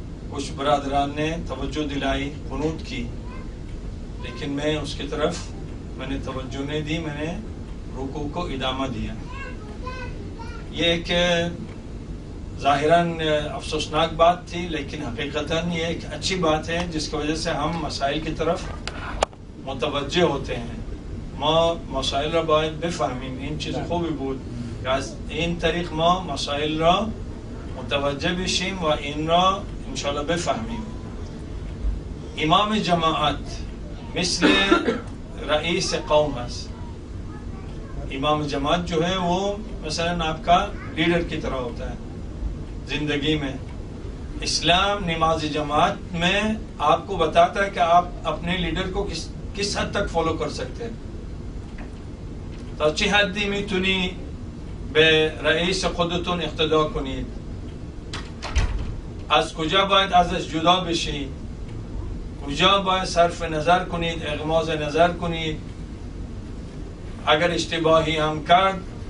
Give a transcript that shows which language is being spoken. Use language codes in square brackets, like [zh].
[ur] کچھ برادران نے توجہ دلائی، قنوت کی، لیکن میں اس کی طرف میں نے توجہ نہیں دی، میں نے رکوع کو ادامہ دیا. یہ ایک ظاہراً افسوسناک بات تھی، لیکن حقیقتاً یہ ایک اچھی بات ہے جس کی وجہ سے ہم مسائل کی طرف متوجہ ہوتے ہیں. [fa] ما مسائل را باید بفهمیم. این چیز خوبی بود که از این طریق ما مسائل را متوجه بشیم و این را انشاءالله بفهمیم. امام جماعت مثل رئیس قوم است. [ur] امام جماعت جو ہے وہ مثلا آپ کا لیڈر کی طرح ہوتا ہے زندگی میں. اسلام نماز جماعت میں آپ کو بتاتا ہے کہ آپ اپنے لیڈر کو کس حد تک فالو کر سکتے ہیں. [fa] تا چه حدی میتونی به رئیس خودتون اقتدا کنید؟ از کجا باید ازش جدا بشید؟ کجا باید صرف نظر کنید، اغماض نظر کنید؟ اگر اشتباهی هم کرد